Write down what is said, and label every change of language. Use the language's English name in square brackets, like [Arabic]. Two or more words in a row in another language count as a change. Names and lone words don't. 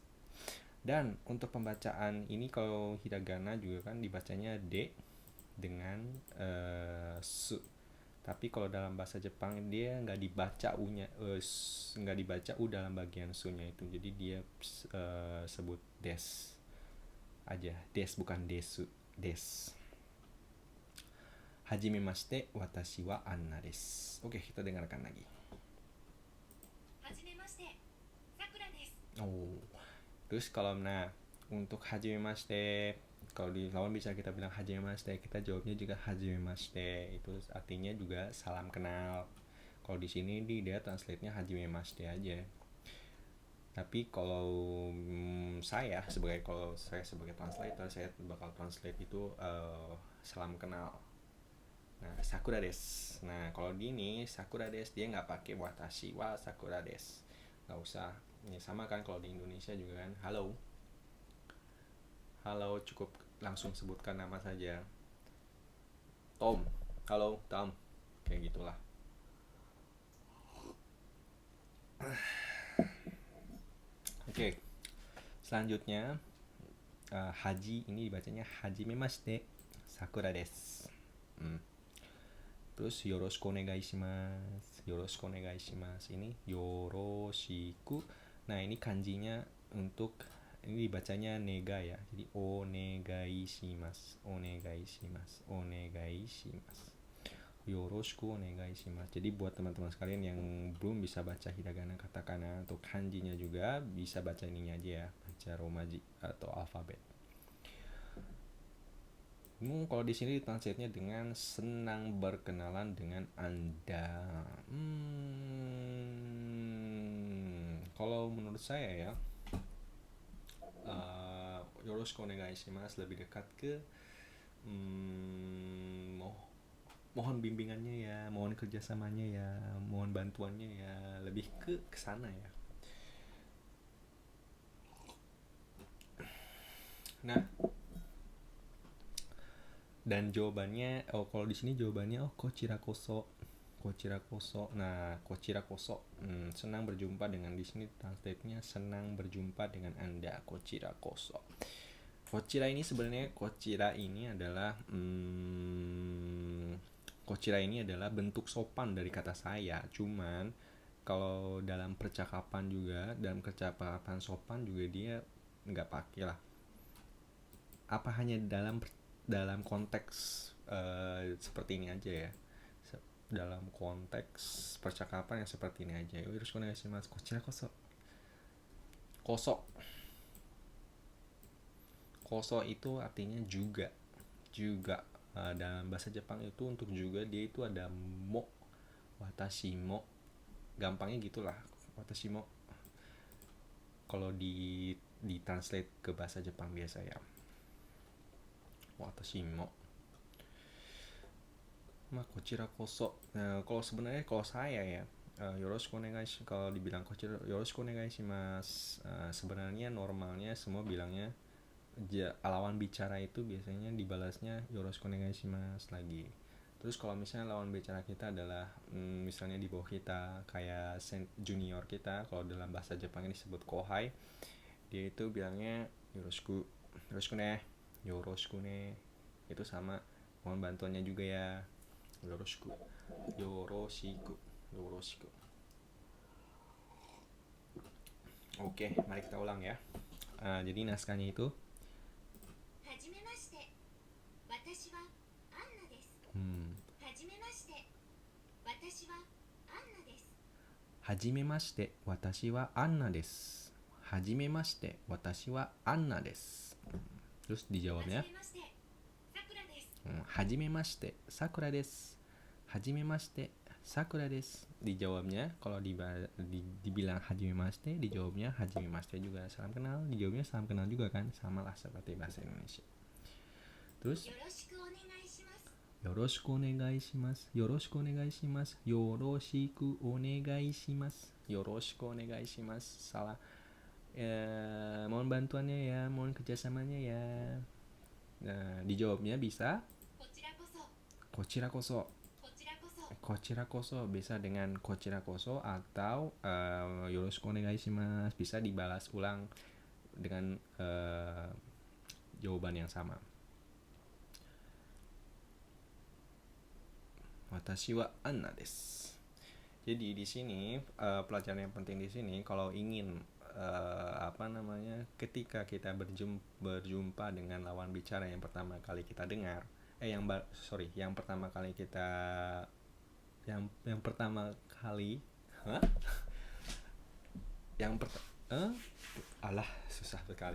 [Indonesian] Dan untuk pembacaan ini kalau hiragana juga kan dibacanya D dengan su. Tapi kalau dalam bahasa Jepang dia nggak dibaca u-nya, nggak dibaca u dalam bagian su-nya itu. Jadi dia sebut des aja, des bukan desu, des. [Japanese] はじめまして、私はアンナです. [Indonesian] Oke, kita dengarkan lagi. [Japanese] はじめまして、さくらです. [Indonesian] Terus kalau untuk hajimemashite, kalau di lawan bicara kita bilang hajimemashite, kita jawabnya juga hajimemashite. Itu artinya juga salam kenal. Kalau di sini dia translate-nya hajimemashite aja. Tapi kalau saya sebagai translator, saya bakal translate itu salam kenal. Nah, [Japanese] さくらです. [Indonesian] Nah, kalau di ini [Japanese] さくらです [Indonesian] dia nggak pakai [Japanese] 私はさくらです. [Indonesian] Nggak usah. Ini sama kan kalau di Indonesia juga kan. Halo, cukup langsung sebutkan nama saja. Tom, halo Tom, kayak gitulah. Oke. Selanjutnya haji ini dibacanya [Japanese] はじめまして、さくらです. Terus よろしくお願いします ini yoroshiku. [Indonesian] Nah, ini kanjinya untuk ini dibacanya nega ya. [Japanese] Jadi お願いします. よろしくお願いします. [Indonesian] Jadi buat teman-teman sekalian yang belum bisa baca hiragana katakana atau kanjinya juga bisa baca ininya aja ya, baca romaji atau alfabet. Kalau di sini translate-nya dengan senang berkenalan dengan Anda. Kalau menurut saya ya, [Japanese] よろしくお願いします [Indonesian] lebih dekat ke mohon bimbingannya ya, mohon kerjasamanya ya, mohon bantuannya ya, lebih ke kesana ya. Nah, dan jawabannya kalau di sini jawabannya [Japanese] こちらこそ. [Indonesian] Nah, [Japanese] こちらこそ [Indonesian] senang berjumpa dengan, di sini translate-nya senang berjumpa dengan Anda, [Japanese] こちらこそ. [Indonesian] Kochira ini sebenarnya kochira ini adalah bentuk sopan dari kata saya. Cuman kalau dalam percakapan sopan juga dia nggak pakai lah. Apa hanya dalam konteks seperti ini aja ya. dalam konteks percakapan yang seperti ini aja. [Japanese] よろしくお願いします. こちらこそ. [Indonesian] Koso. Koso itu artinya juga. Juga. Dalam bahasa Jepang itu untuk juga dia itu ada [Japanese] も、私も. [Indonesian] Gampangnya gitulah. [Japanese] 私も. [Indonesian] Kalau di translate ke bahasa Jepang biasa ya. [Japanese] 私も。こちらこそ. [Indonesian] Nah, kalau sebenarnya kalau saya ya, [Japanese] よろしくお願いします, [Indonesian] kalau dibilang [Japanese] こちらよろしくお願いします, [Indonesian] sebenarnya normalnya semua bilangnya lawan bicara itu biasanya dibalasnya [Japanese] よろしくお願いします [Indonesian] lagi. Terus kalau misalnya lawan bicara kita adalah misalnya di bawah kita kayak junior kita, kalau dalam bahasa Jepang ini disebut kohai, dia itu bilangnya [Japanese] よろしくね、よろしくね. [Indonesian] Itu sama mohon bantuannya juga ya. Yoroshiku. Oke, mari kita ulang ya. Jadi naskahnya itu [Japanese] はじめまして。私はアンナです。はじめまして。私はアンナです。はじめまして、私はアンナです。はじめまして、私はアンナです。 [Indonesian] Terus dijawabnya [Japanese] はじめまして、さくらです。はじめまして、さくらです。 [Indonesian] Dijawabnya kalau dibilang hajimemashite, dijawabnya hajimemashite juga. Salam kenal, dijawabnya salam kenal juga kan, sama lah seperti bahasa Indonesia. Terus [Japanese] よろしくお願いします。よろしくお願いします。よろしくお願いします。よろしくお願いします。よろしくお願いします。Salah. [Indonesian] Mohon bantuannya ya, mohon kerjasamanya ya. Nah, dijawabnya bisa [Japanese] こちらこそ。こちらこそ. こちらこそ。こちらこそ [Indonesian] bisa dengan [Japanese] こちらこそ [Indonesian] atau [Japanese] よろしくお願いします, [Indonesian] bisa dibalas ulang dengan jawaban yang sama. [Japanese] 私はアンナです. [Indonesian] Jadi di sini pelajaran yang penting di sini kalau ingin ketika kita berjumpa dengan lawan bicara yang pertama kali kita dengar, yang pertama kali kita yang pertama kali susah sekali.